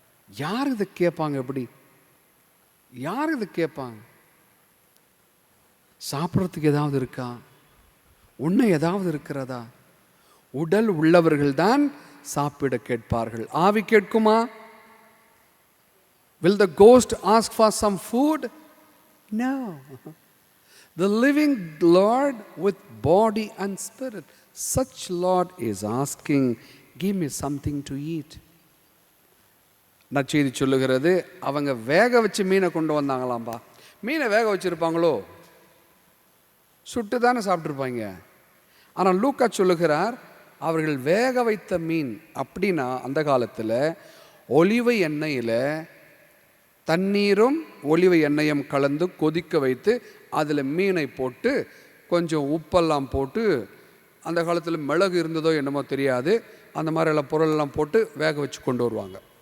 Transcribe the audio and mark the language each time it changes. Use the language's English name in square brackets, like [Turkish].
[Tamil] யார் இதை கேட்பாங்க? எப்படி யார் இதை கேட்பாங்க? சாப்பிட்றதுக்கு ஏதாவது இருக்கா? உன்னை ஏதாவது இருக்கிறதா? உடல் உள்ளவர்கள்தான் சாப்பிட கேட்பார்கள். ஆவி கேட்குமா? [English] Will the ghost ask for some food? No. The living Lord with body and spirit, such Lord is asking, give me something to eat. [Tamil] நற்செய்தி சொல்லுகிறது, அவங்க வேக வச்சு மீனை கொண்டு வந்தாங்களாம்பா. மீனை வேக வச்சுருப்பாங்களோ? சுட்டு தானே சாப்பிட்ருப்பாங்க. ஆனால் லூக்கா சொல்லுகிறார், அவர்கள் வேக வைத்த மீன். அப்படின்னா அந்த காலத்தில் ஒலிவ எண்ணெயில் தண்ணீரும் ஒலிவ எண்ணெயும் கலந்து கொதிக்க வைத்து அதில் மீனை போட்டு கொஞ்சம் உப்பெல்லாம் போட்டு, அந்த காலத்தில் மிளகு இருந்ததோ என்னமோ தெரியாது, அந்த மாதிரியெல்லாம் பொருளெல்லாம் போட்டு வேக வச்சு கொண்டு வருவாங்க.